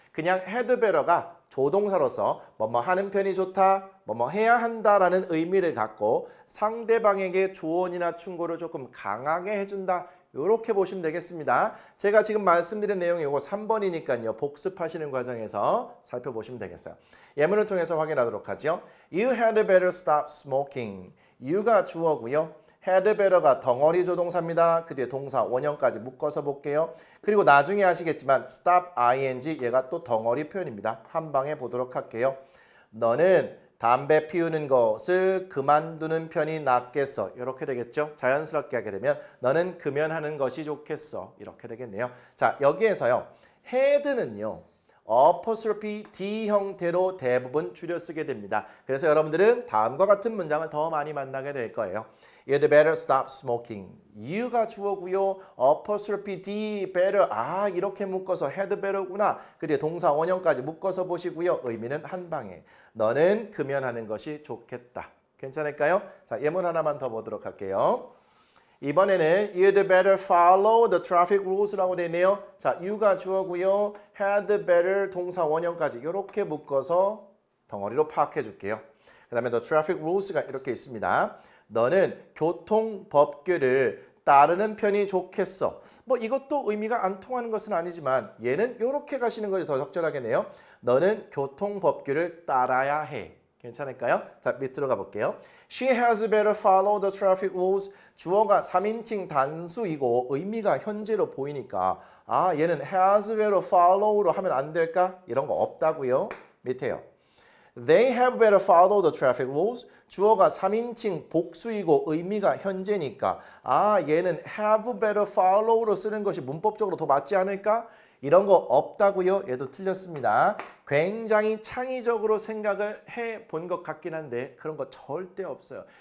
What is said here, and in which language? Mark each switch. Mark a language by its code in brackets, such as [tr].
[ko] 그냥 had better가 조동사로서 뭐뭐 하는 편이 좋다, 뭐뭐 해야 한다라는 의미를 갖고 상대방에게 조언이나 충고를 조금 강하게 해준다. 이렇게 보시면 되겠습니다. 제가 지금 말씀드린 내용이 이거 3번이니까요. 복습하시는 과정에서 살펴보시면 되겠어요. 예문을 통해서 확인하도록 하죠. [en] You had better stop smoking. [ko] you가 주어고요. had better가 덩어리 조동사입니다. 그 뒤에 동사 원형까지 묶어서 볼게요. 그리고 나중에 아시겠지만 stop ing 얘가 또 덩어리 표현입니다. 한 방에 보도록 할게요. 너는 담배 피우는 것을 그만두는 편이 낫겠어. 이렇게 되겠죠. 자연스럽게 하게 되면 너는 금연하는 것이 좋겠어. 이렇게 되겠네요. 자, 여기에서요. had는요. apostrophe D 형태로 대부분 줄여 쓰게 됩니다. 그래서 여러분들은 다음과 같은 문장을 더 많이 만나게 될 거예요. [en] You'd better stop smoking. [ko] you가 주어고요. apostrophe D better. 아, 이렇게 묶어서 had better구나. 그리고 동사 원형까지 묶어서 보시고요. 의미는 한 방에. 너는 금연하는 것이 좋겠다. 괜찮을까요? 자, 예문 하나만 더 보도록 할게요. 이번에는 [en] you'd better follow the traffic rules [ko] 라고 되네요. 자, you가 주어고요. had better 동사 원형까지 이렇게 묶어서 덩어리로 파악해 줄게요. 그 다음에 the traffic rules가 이렇게 있습니다. 너는 교통 법규를 따르는 편이 좋겠어. 뭐 이것도 의미가 안 통하는 것은 아니지만 얘는 이렇게 가시는 것이 더 적절하겠네요. 너는 교통 법규를 따라야 해. 괜찮을까요? 자, 밑으로 가볼게요. [en] She has better follow the traffic rules. [ko] 주어가 3인칭 단수이고 의미가 현재로 보이니까 아, 얘는 has better follow로 하면 안 될까? 이런 거 없다고요. 밑에요. [en] They have better follow the traffic rules. [ko] 주어가 3인칭 복수이고 의미가 현재니까 아, 얘는 have better follow로 쓰는 것이 문법적으로 더 맞지 않을까? 이런 거 없다고요? 얘도 틀렸습니다. 굉장히 창의적으로 생각을 해본 것 같긴 한데 그런 거 절대 없어요.